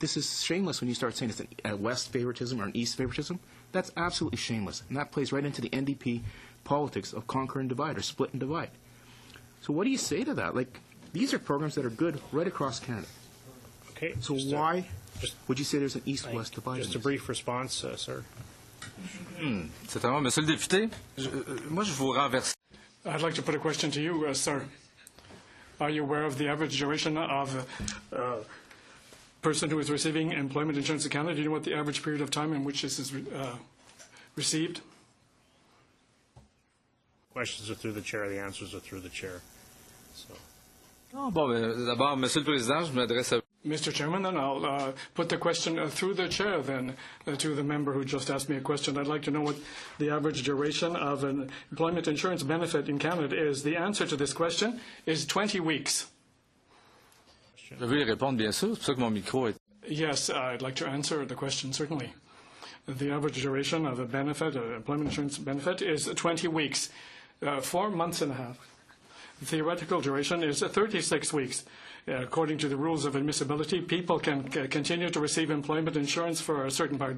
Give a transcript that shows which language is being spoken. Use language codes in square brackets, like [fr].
[en] This is shameless when you start saying it's a west favoritism or an east favoritism. That's absolutely shameless, and that plays right into the NDP politics of conquer and divide, or split and divide. So what do you say to that? These are programs that are good right across Canada. Okay. So why would you say there's an east-west divide? Just a brief response, sir. [fr] Certainement, Monsieur le député, moi je vous renverse. [en] I'd like to put a question to you, sir. Are you aware of the average duration of a person who is receiving employment insurance in Canada? Do you know what the average period of time in which this is received? Questions are through the chair. The answers are through the chair. So. [fr] D'abord, Monsieur le Président, je m'adresse à [en] Mr. Chairman, then I'll put the question through the chair then to the member who just asked me a question. I'd like to know what the average duration of an employment insurance benefit in Canada is. The answer to this question is 20 weeks. [fr] Je veux y répondre, bien sûr. C'est pour ça que mon micro est... [en] Yes, I'd like to answer the question, certainly. The average duration of a benefit, an employment insurance benefit, is 20 weeks, 4 months and a half. The theoretical duration is 36 weeks. According to the rules of admissibility, people can continue to receive employment insurance for a certain part.